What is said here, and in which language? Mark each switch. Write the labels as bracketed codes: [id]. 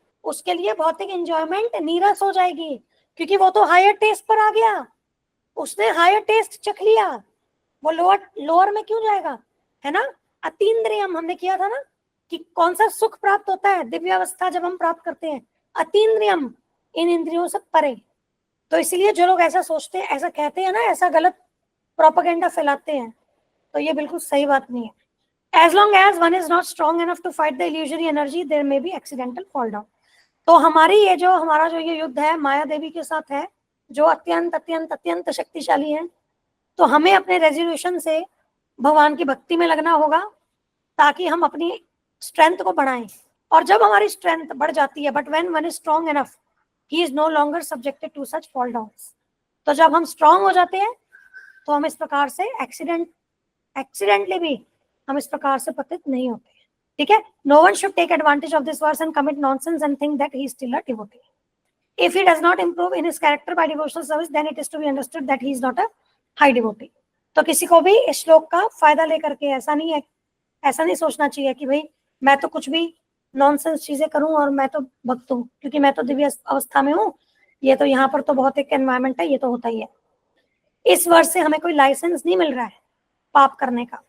[hi] उसके लिए भौतिक एंजॉयमेंट नीरस हो जाएगी, क्योंकि वो तो हायर टेस्ट पर आ गया, उसने हायर टेस्ट चख लिया, वो लोअर में क्यों जाएगा, है ना। अतीन्द्रियम हमने किया था ना कि कौन सा सुख प्राप्त होता है दिव्य अवस्था जब हम प्राप्त करते हैं, अतीन्द्रियम, इन इंद्रियों से परे। तो इसलिए जो लोग ऐसा सोचते हैं, ऐसा कहते हैं ना, ऐसा गलत प्रोपेगेंडा फैलाते हैं, तो ये बिल्कुल सही बात नहीं है। [en] As long as one is not strong enough to fight the illusory energy, there may be accidental fall down. [hi] तो हमारा जो ये युद्ध है माया देवी के साथ है, जो अत्यंत अत्यंत अत्यंत शक्तिशाली है, तो हमें अपने रेजोल्यूशन से भगवान की भक्ति में लगना होगा ताकि हम अपनी स्ट्रेंथ को बढ़ाएं। और जब हमारी स्ट्रेंथ बढ़ जाती है, [en] But when one is strong enough, he is no longer subjected to such fall downs. [hi] तो जब हम स्ट्रांग हो जाते हैं तो हम इस प्रकार से एक्सीडेंटली भी हम इस प्रकार से पतित नहीं होते, ठीक है। [en] No one should take advantage of this verse and commit nonsense and think that he is still a devotee. If he does not improve in his character by devotional service, then it is to be understood that he is not a high devotee. [hi] तो किसी को भी इस श्लोक का फायदा लेकर के ऐसा नहीं सोचना चाहिए कि भाई मैं तो कुछ भी नॉनसेंस चीजें करूं और मैं तो भक्त हूं क्योंकि मैं तो दिव्य अवस्था में हूं, ये तो यहाँ पर तो बहुत एक एनवायरमेंट है, ये तो होता ही है। इस वर्ष से हमें कोई लाइसेंस नहीं मिल रहा है पाप करने का।